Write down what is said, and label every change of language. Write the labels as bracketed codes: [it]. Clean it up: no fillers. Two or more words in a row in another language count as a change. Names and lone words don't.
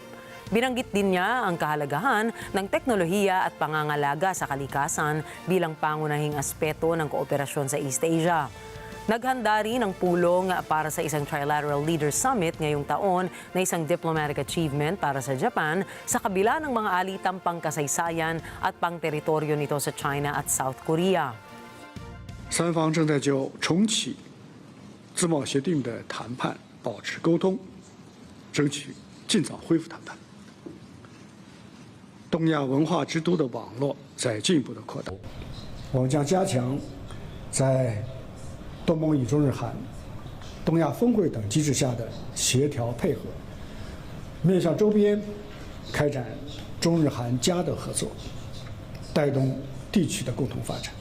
[tl] Binanggit din niya ang kahalagahan ng teknolohiya at pangangalaga sa kalikasan bilang pangunahing aspeto ng kooperasyon sa East Asia. Naghanda rin ang pulong para sa isang Trilateral Leaders Summit ngayong taon na isang [en] diplomatic achievement [tl] para sa Japan sa kabila ng mga alitang pangkasaysayan at pangteritoryo nito sa China at South Korea. [zh] 三方正在就重启自贸协定的谈判保持沟通，争取尽早恢复谈判。东亚文化之都的网络在进一步的扩大，我们将加强在东盟与中日韩、东亚峰会等机制下的协调配合，面向周边开展中日韩加的合作，带动地区的共同发展。